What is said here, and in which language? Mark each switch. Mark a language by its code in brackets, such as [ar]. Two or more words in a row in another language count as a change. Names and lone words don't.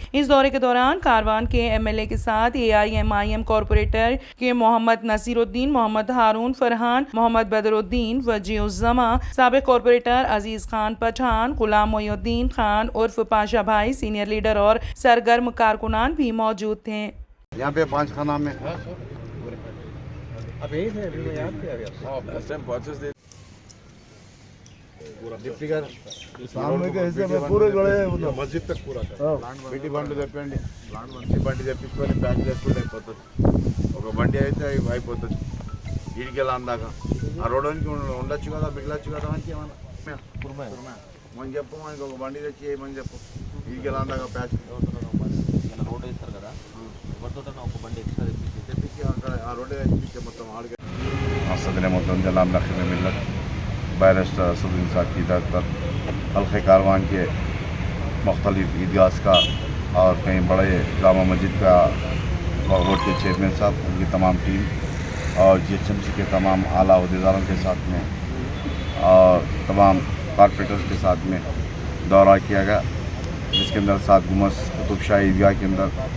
[ur] اس دورے کے دوران کاروان کے MLA کے ساتھ AIMIM کارپوریٹر کے محمد نصیر الدین، محمد ہارون فرحان، محمد بدر الدین وجیہ الزمان، سابق کارپوریٹر عزیز خان پٹھان، غلام محی الدین خان عرف پاشا بھائی، سینئر لیڈر اور سرگرم کارکنان بھی موجود تھے۔ یہاں پہ 5 خانہ میں مسجد تک پورا [te] బిటి బండ్లు తెప్పండి, మంచి బండి తెప్పించుకొని ప్యాక్ చేసుకుంటే అయిపోతుంది. ఒక బండి అయితే అయిపోతుంది ఈడికెళ్ళి అందాక. ఆ రోడ్డుకి ఉండొచ్చు కదా, మిగిలొచ్చు కదా మనకి ఏమన్నా. మనం చెప్పు, మనకి ఒక బండి తెచ్చి చేయమని చెప్పు, ఈడికెళ్ళి అందాక ప్యాక్ రోడ్ వేస్తారు కదా, ఎవరితో ఒక బండి ఎక్స్ట్రా తెప్పించి అక్కడ ఆ రోడ్డు తెప్పించే మొత్తం ఆడికి. [ur] صدر محترم جناب نقیب ملت بیرسٹر اسدالدین صاحب کی ہدایت پر حلقہ کاروان کے مختلف عیدگاہ کا اور کہیں بڑے جامع مسجد کا روڈ کے چیئرمین صاحب، ان کی تمام ٹیم اور GHMC کے تمام اعلیٰ عہدیداروں کے ساتھ میں اور تمام کارپوریٹرز کے ساتھ میں دورہ کیا گیا، جس کے اندر 7 گنبد قطب شاہی عیدگاہ کے اندر